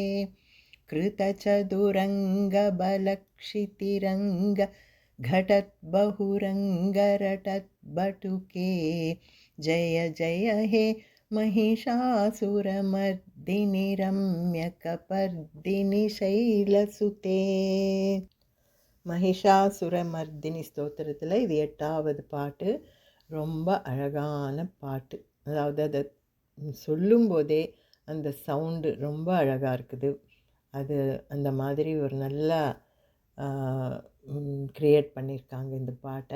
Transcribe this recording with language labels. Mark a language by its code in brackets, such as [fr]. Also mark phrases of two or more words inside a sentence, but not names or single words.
[sa] कृतचतुरङ्गबलक्षितिरङ्ग घटद्बहुरङ्गरटद्बटुके जय जय हे महिषासुरमर्दिनि रम्यकपर्दिनि शैलसुते. [ta] மகிஷாசுரமர்தினி ஸ்தோத்திரத்தில் இது 8வது பாட்டு. ரொம்ப அழகான பாட்டு. அதாவது அதை சொல்லும்போதே அந்த சவுண்டு ரொம்ப அழகாக இருக்குது. அது அந்த மாதிரி ஒரு நல்லா க்ரியேட் பண்ணியிருக்காங்க இந்த பாட்டை.